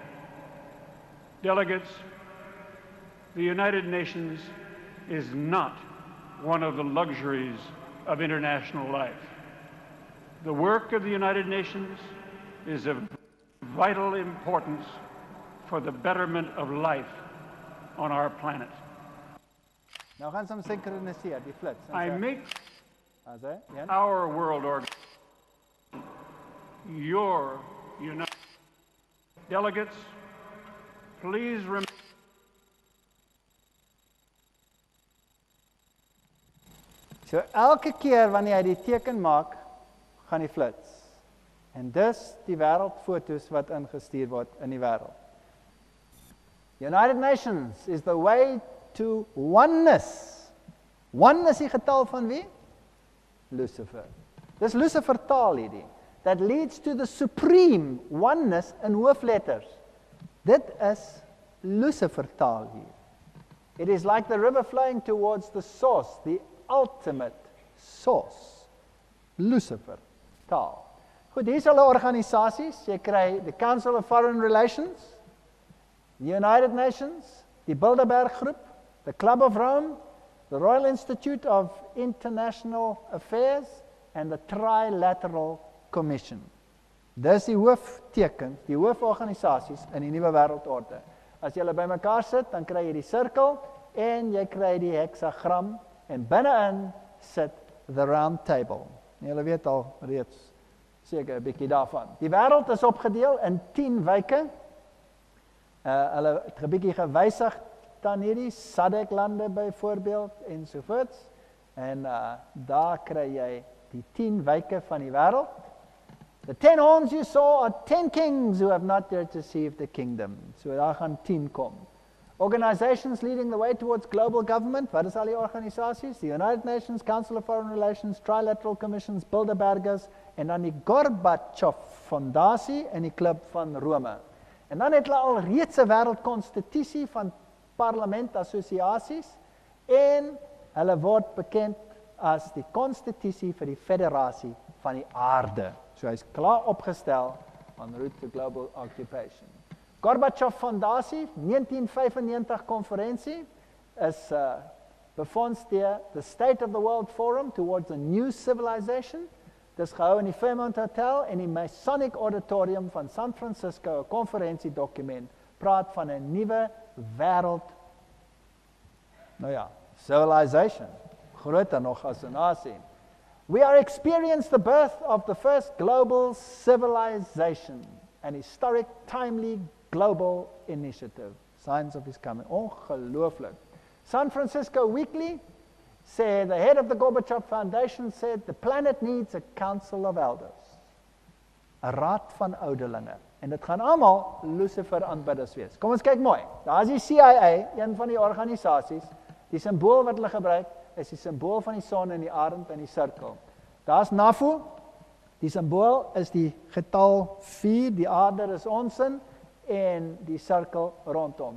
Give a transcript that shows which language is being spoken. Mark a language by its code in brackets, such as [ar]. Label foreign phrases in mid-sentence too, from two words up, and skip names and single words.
[en] Delegates, the United Nations is not one of the luxuries of international life. The work of the United Nations is of vital importance for the betterment of life on our planet. [af] Nou gaan ons synkroniseer die flits. [en] I make [af] Ja. [en] our world organization your United Delegates, please remember. [af] So elke keer wanneer hy die teken maak, gaan die flits. En dis die wêreldfoto's wat ingestuur word in die wêreld. [en] United Nations is the way to oneness. [af] Oneness die getal van wie? Lucifer. Dis Lucifer taal hierdie. [en] That leads to the supreme oneness in hoofletters. [af] Dit is Lucifer taal hier. [en] It is like the river flowing towards the source, the ultimate source. [af] Lucifer taal. Goed, hier is hulle organisasies. Jy kry the Council of Foreign Relations, the United Nations, die Bilderberg Groep, [en] the Club of Rome, the Royal Institute of International Affairs, and the Trilateral Commission. [af] Dis die hooftekens, die hooforganisasies in die Nuwe Wêreld Orde. As jy hulle bymekaar sit, dan kry jy die sirkel en jy kry die heksagram en binne-in sit the round table. En julle weet al reeds seker 'n bietjie daarvan. Die wêreld is opgedeel in 10 wyke. Hulle het 'n bietjie gewysig dan hierdie SADC-lande byvoorbeeld ensovoorts. En daar kry jy die 10 wyke van die wêreld. [en] The 10 horns you saw are 10 kings who have not yet received the kingdom. [af] So daar gaan 10 kom. [en] Organizations leading the way towards global government. [af] Wat is al die organisasies? [en] The United Nations, Council of Foreign Relations, Trilateral Commissions, [af] Bilderbergers, en dan die Gorbachev Fondasie en die Club van Rome. En dan het hulle al reeds 'n wêreldkonstitusie van parlementassosiasies en hulle word bekend as die konstitusie vir die federasie van die aarde. So hy is klaar opgestel en [en] route to global occupation. [af] Gorbachev Fondasie, 1995 konferensie, is befonds deur the State of the World Forum [en] towards a new civilization. [af] Dis gehou in die Fairmont Hotel en die Masonic Auditorium van San Francisco, 'n konferensiedokument, praat van 'n nuwe wêreld, civilization, groter nog as 'n nasie. [en] We are experiencing the birth of the first global civilization, an historic, timely, global initiative. Signs of his coming. Ongelooflik. San Francisco Weekly said, the head of the Gorbachev Foundation said, the planet needs a council of elders. [af] 'n raad van ouderlinge. En dit gaan almal Lucifer aanbidders wees. Kom ons kyk mooi. Daar is die CIA, een van die organisasies. Die simbool wat hulle gebruik, is die simbool van die son en die arend en die sirkel. Daar's NAFU, die simbool is die getal 4, die aarde is onsin, en die sirkel rondom.